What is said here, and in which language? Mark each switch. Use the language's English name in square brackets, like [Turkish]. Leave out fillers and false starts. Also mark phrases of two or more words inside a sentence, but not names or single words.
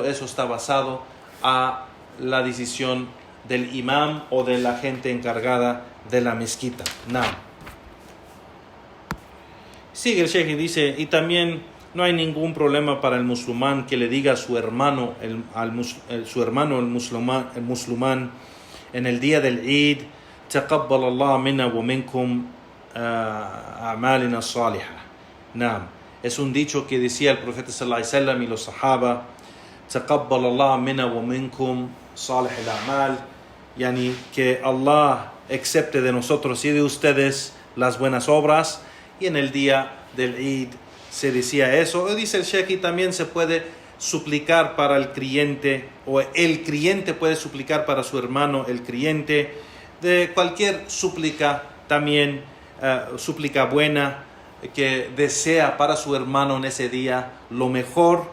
[Spanish] Eso está basado a la decisión del imam o de la gente encargada de la mezquita. Sigue el Sheikh y dice, y también no hay ningún problema para el musulmán que le diga a su hermano, el musulmán, en el día del Eid: [Arabic] "تقبل الله منا ومنكم أعمالنا الصالحة". [Spanish] Es un dicho que decía el profeta [Arabic] صلى الله عليه وسلم [Spanish] y los sahaba: [Arabic] "تقبل الله منا ومنكم صالح الأعمال", [Spanish] yani que Allah acepte de nosotros y de ustedes las buenas obras. Y en el día del Eid se decía eso. Dice el Sheikh, y también se puede suplicar para el creyente, o el creyente puede suplicar para su hermano, el creyente, de cualquier súplica, también súplica buena, que desea para su hermano en ese día lo mejor.